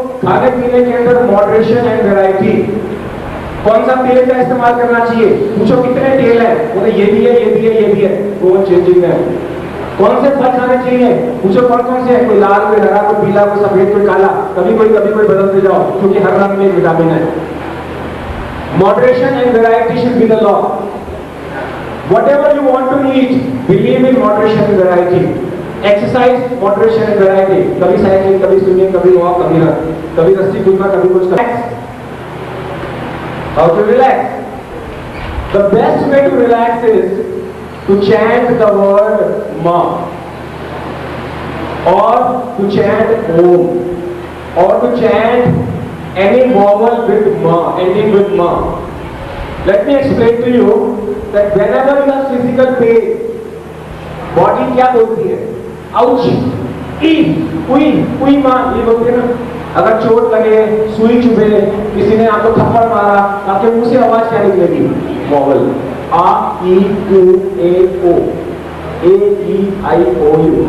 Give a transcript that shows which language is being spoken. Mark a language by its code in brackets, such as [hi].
[hi] खाने पीने के अंदर [en] Moderation and variety. [hi] कौन सा तेल का इस्तेमाल करना चाहिए, पूछो कितने तेल है, बोले ये भी है, ये भी है, ये भी है, वो चेंजिंग है। कौन से फल खाने चाहिए, पूछो कौन कौन से है, कोई लाल, कोई हरा, कोई पीला, कोई सफेद, कोई काला, कभी कोई बदलते जाओ, क्योंकि हर रंग में एक विटामिन है। [en] Moderation and variety should be the law. Whatever you want to eat, believe in moderation and variety. Exercise, moderation and variety. [hi] कभी साइकिलिंग, कभी स्विमिंग, कभी वॉक, कभी रस्सी कूदना, कभी कुछ करना। [en] How to relax? The best way to relax is to chant the word Ma, or to chant Om, or to chant any vowel with Ma, ending with Ma. Let me explain to you that whenever you have physical pain, body [hi] क्या बोलती है? Ouch, उई माँ, ये बोलती है ना। अगर चोट लगे, सुई चुभे, किसी ने आपको थप्पड़ मारा, आपके मुंह से आवाज क्या निकलेगी? वॉवल। आ, ई, उ, ए, ओ, ए, ई, आई, ओ, यू।